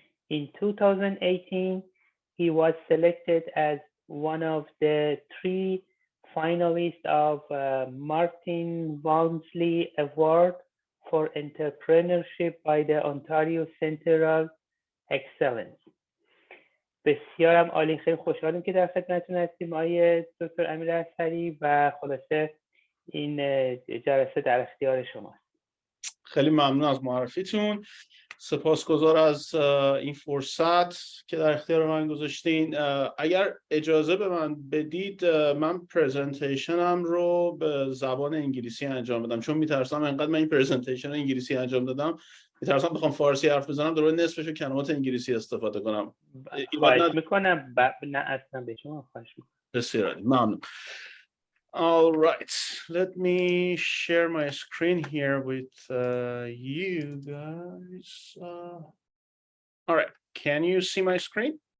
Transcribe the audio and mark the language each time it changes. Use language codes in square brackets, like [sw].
[en] In 2018, he was selected as one of the 3 finalists of Martin Walmsley Award for Entrepreneurship by the Ontario Centre of Excellence. [fa] بسیارم عالی، خیلی خوشحالیم که در خدمتتون هستیم آقای دکتر امیر اصحری و خلاصه این جلسه در اختیار شماست. خیلی ممنون از معرفیتون، سپاسگزار از این فرصت که در اختیار من گذاشتین. اگر اجازه به من بدید من پرزنتیشنم رو به زبان انگلیسی انجام بدم، چون میترسم انقدر من این پرزنتیشن رو انگلیسی انجام دادم میترسم بخوام فارسی حرف بزنم دوباره نصفشو کلمات انگلیسی استفاده کنم. خواهش میکنم. نه اصلا به شما خواهش میکنم. بسیار ممنون. [en] All right, let me share my screen here with you guys. All right, can you see my screen?